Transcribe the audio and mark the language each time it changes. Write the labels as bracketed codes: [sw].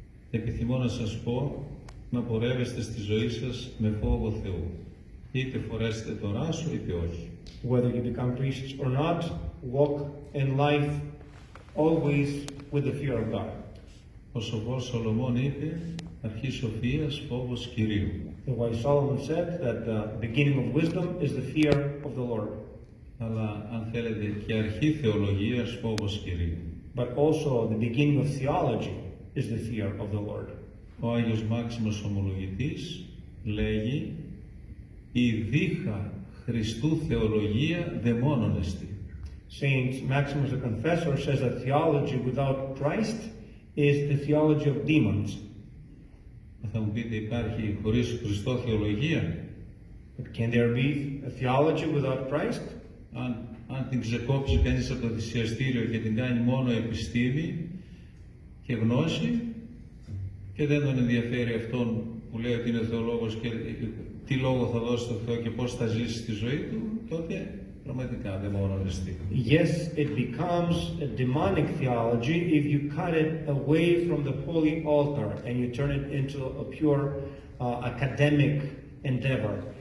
[el] Επιθυμώ να σας πω να πορεύεστε στη ζωή σας με φόβο Θεού. Είτε φορέσετε το ράσο είτε όχι. [en] Whether you become priests or not, walk in life always with the fear of God. [el] Ο σοφός Σολομών είπε, αρχή σοφίας φόβος Κυρίου. [en] The wise Solomon said that the beginning of wisdom is the fear of the Lord. [el] Αλλά αν θέλετε και αρχή θεολογίας φόβος Κυρίου. [en] But also the beginning of theology is the fear of the Lord. [el] Ο Άγιος Μάξιμος Ομολογητής λέγει, η δίχα Χριστού θεολογία δαιμόνων εστί. [en] Saint Maximus the Confessor says that theology without Christ is the theology of demons. [el] Θα μου πείτε, υπάρχει χωρίς Χριστό θεολογία? [en] But can there be a theology without Christ? [el] Αν την ξεκόψει κανείς από το θυσιαστήριο και την κάνει μόνο επιστήμη και γνώση και δεν τον ενδιαφέρει αυτόν που λέει ότι είναι θεολόγος και τι λόγο θα δώσει στο Θεό και πώς θα ζήσει τη ζωή του, τότε πραγματικά δαιμονιστικό. [en] Yes, it becomes a demonic theology if you cut it away from the holy altar and you turn it into a pure academic endeavor.